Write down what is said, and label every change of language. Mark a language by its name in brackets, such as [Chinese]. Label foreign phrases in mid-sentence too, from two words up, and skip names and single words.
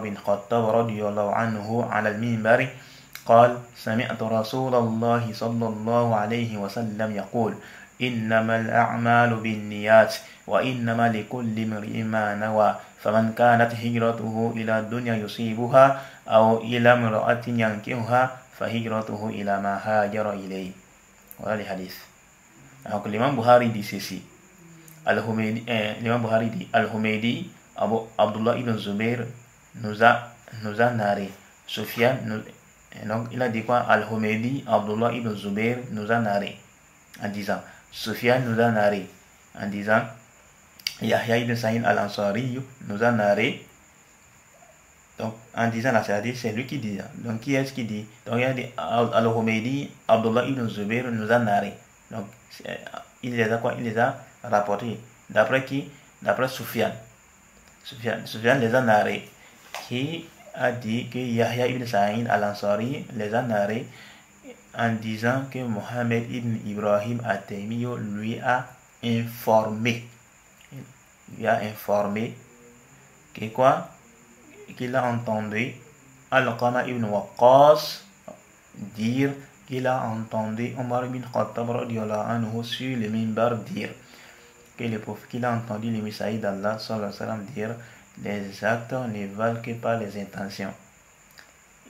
[Arabic] بن الخطاب رضي الله عنه على المنبر قال سمعت رسول الله صلى الله عليه وسلم يقول إنما الأعمال بالنيات وإنما لكل امرئ ما نوى فمن كانت هجرته إلى الدنيا يصيبها أو إلى امرأة ينكحها فهجرته إلى ما هاجر إليه. [French] Voilà les hadiths. Donc l'imam Bukhari dit ceci. L'imam Bukhari dit Al-Humaydi Abdullah ibn Zubair nous a narré. Sufyan donc il a dit quoi? Al-Humaydi Abdullah ibn Zubair nous a narré en disant Sufyan nous a narré en disant Yahya ibn Sa'id al-Ansari nous a narré. Donc en disant là, c'est-à-dire c'est lui qui dit. Donc qui est-ce qui dit? Donc il a dit Al-Humaydi Abdullah ibn Zubair nous a narré. Donc il les a quoi? Il les a rapportés. D'après qui? D'après Sufyan les a narrés. Qui a dit que Yahya ibn Sa'id al-Ansari les a narrés en disant que Mohammed ibn Ibrahim at-Taymi lui a informé. Il a informé que quoi? Qu'il a entendu Al-Qama ibn Waqqas dire qu'il a entendu Omar ibn Khattab [Arabic] رضي الله عنه [French] sur le minbar dire qu'il a entendu le messager d'Allah [Arabic] صلى الله عليه وسلم [French] dire les actes ne valent que par les intentions.